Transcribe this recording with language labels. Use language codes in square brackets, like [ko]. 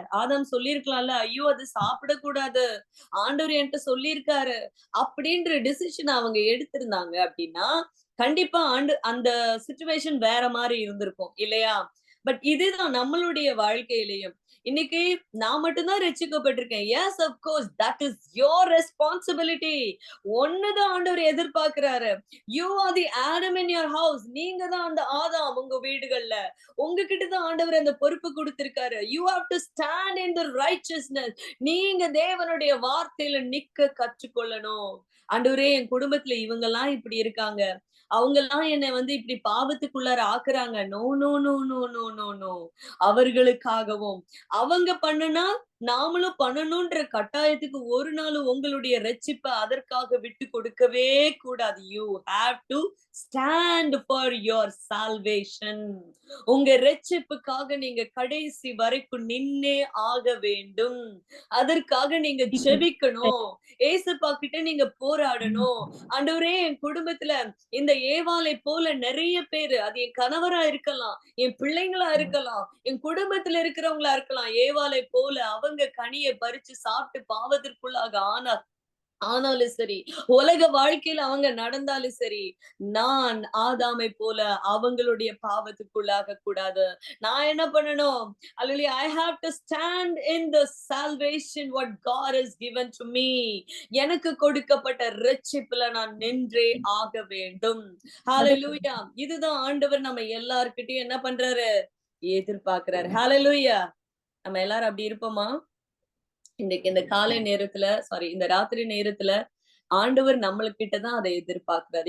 [ta] ஆதாம் சொல்லிருக்கலாம்ல, ஐயோ அது சாப்பிடக்கூடாது, ஆண்டவர் என்கிட்ட சொல்லியிருக்காரு அப்படின்ற டிசிஷன் அவங்க எடுத்திருந்தாங்க அப்படின்னா கண்டிப்பா அந்த சிச்சுவேஷன் வேற மாதிரி இருந்திருக்கும் இல்லையா? பட் இதுதான் நம்மளுடைய வாழ்க்கையிலையும். இன்னைக்கு நான் மட்டும்தான் ரட்சிக்கப்பட்டிருக்கேன். [en] Yes of course that is your responsibility. [ta] ஒண்ணுதான் ஆண்டவர் எதிர்பார்க்கிறாரு. [en] You are the Adam in your house. [ta] நீங்க தான் அந்த ஆதாம் உங்க வீடுகள்ல. உங்ககிட்ட தான் ஆண்டவர் அந்த பொறுப்பு கொடுத்திருக்காரு. [en] You have to stand in the righteousness. [ta] நீங்க தேவனுடைய வார்த்தையில நிக்க கற்றுக்கொள்ளணும். ஆண்டவரே என் குடும்பத்துல இவங்க எல்லாம் இப்படி இருக்காங்க, அவங்க எல்லாம் என்னை இப்படி பாவத்துக்குள்ளார ஆக்குறாங்க. No no no no no no no. அவர்களுக்காகவும் அவங்க பண்ணுனா நாமளும் பண்ணணும்ன்ற கட்டாயத்துக்கு ஒரு நாளும் உங்களுடைய ரட்சிப்பை அதற்காக விட்டு கொடுக்கவே கூடாது. [en] You have to stand for your salvation. [ta] உங்க ரட்சிப்புக்காக நீங்க கடைசி வரைக்கும் நின்னே ஆக வேண்டும். அதற்காக நீங்க ஜெபிக்கணும். ஏசப்பா கிட்ட நீங்க போராடணும். ஆண்டவரே என் குடும்பத்துல இந்த ஏவாளை போல நிறைய பேரு, அது என் கணவரா இருக்கலாம், என் பிள்ளைங்களா இருக்கலாம், என் குடும்பத்துல இருக்கிறவங்களா இருக்கலாம், ஏவாளை போல அவங்க கனியை பறிச்சு சாப்பிட்டு பாவத்திற்குள்ளாக ஆனாலும் சரி, உலக வாழ்க்கையில அவங்க நடந்தாலும் சரி, நான் ஆதாமை போல அவங்களுடைய பாவத்துக்குள்ளாக கூடாது. நான் என்ன பண்ணணும்? அல்லேலூயா. [en] I have to stand in the salvation what God has given to me. [ta] எனக்கு கொடுக்கப்பட்ட ரட்சிப்புல நான் நின்றே ஆக வேண்டும். ஹalleluya. இதுதான் ஆண்டவர் நம்ம எல்லார்கிட்டயும் என்ன பண்றாரு? எதிர்பார்க்கிறாரு. ஹalleluya. நம்ம எல்லாரும் அப்படி இருப்போமா? இன்னைக்கு இந்த காலை நேரத்துல இந்த ராத்திரி நேரத்துல ஆண்டவர் நம்மளுக்கிட்டதான் அதை எதிர்பார்க்கிறாரு.